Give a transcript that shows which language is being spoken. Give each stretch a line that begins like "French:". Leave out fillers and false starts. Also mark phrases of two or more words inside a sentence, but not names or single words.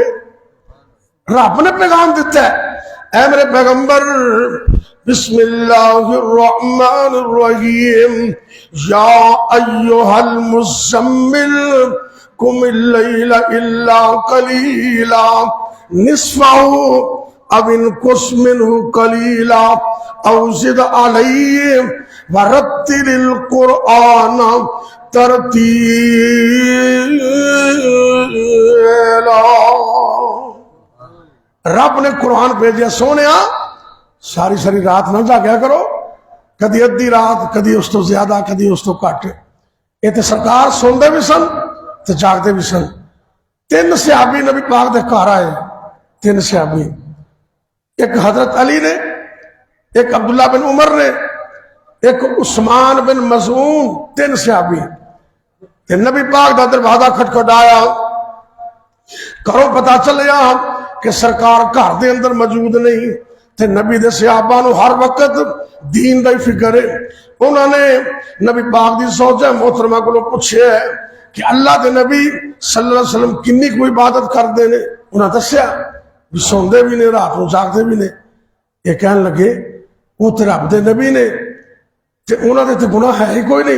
Punjabi: رب نے پیغام دیتا ہے اے میرے پیغمبر
Arabic: بسم اللہ الرحمن الرحیم یا ایہا المزمل قم اللیل الا قلیلا نصفہ او انقص منہ قلیلا او زد علیہ ورتل القرآن ترتیلا.
Punjabi: رب نے قرآن بھیجیا سونیا ساری ساری رات نہ جاگیا کرو. کدی ادھی رات کدی اس تو زیادہ کدی اس تو کٹ. یہ تو سرکار سوندے بھی سن تو جاگتے بھی سن. 3 صحابی نبی پاک دے گھر آئے. 3 صحابی, ایک حضرت علی نے, ایک عبداللہ بن عمر نے, ایک عثمان بن مظعون. 3 صحابی. نبی پاک دا دروازہ کھٹکھٹایا. کرو پتا چلیا کہ سرکار گھر دے اندر موجود نہیں تے نبی دے صحابہ نو ہر وقت دین دا ہی فکر ہے. انہوں نے نبی پاک دی سوچا محترمہ کو پوچھے کہ اللہ دے نبی صلی اللہ علیہ وسلم کنی کوئی عبادت کر دے نے. انہوں نے دسیا بھی سوندے بھی نے رات نو جاگتے بھی نے. یہ کہنے لگے وہ تے رب دے نبی نے تے انہوں نے تے گناہ ہے ہی کوئی نہیں.